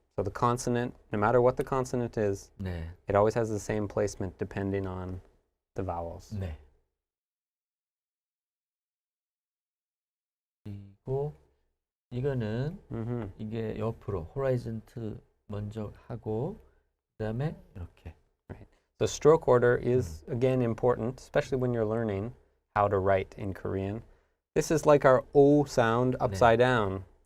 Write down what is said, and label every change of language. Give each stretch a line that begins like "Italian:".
English: So the consonant, no matter what the consonant is, it always has the same placement depending on the vowels.
Korean: 그리고 이거는 이게 옆으로 horizontal 먼저 하고 그다음에 이렇게.
English: Right. The stroke order is again important, especially when you're learning how to write in Korean. This is like our O sound upside down.